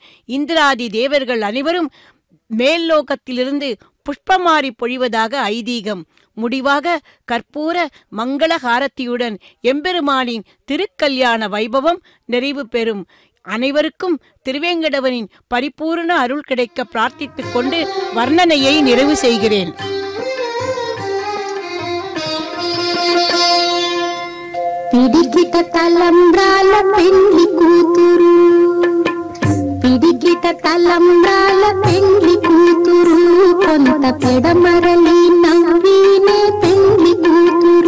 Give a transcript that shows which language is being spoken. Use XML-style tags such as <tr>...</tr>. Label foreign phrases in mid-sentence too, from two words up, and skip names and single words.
<ta>இந்திராதி தேவர்கள் அனைவரும் மேல்லோகத்திலிருந்து புஷ்பமாரி பொழிவதாக ஐதீகம். முடிவாக கற்பூர மங்களஹாரத்தியுடன் எம்பெருமானின் திருக்கல்யாண வைபவம் நிறைவு பெறும். அனைவருக்கும் திருவேங்கடவனின் பரிபூர்ண அருள் கிடைக்க பிரார்த்தித்துக் கொண்டு வர்ணனையை நிறைவு செய்கிறேன்.</ta> <te>పిడికిట తలంబ్రాల పెండ్లి కూతురు, పిడికిట తలంబ్రాల పెండ్లి కూతురు, కొంత పెడమరలి నవ్వినే పెండ్లి కూతురు.</te>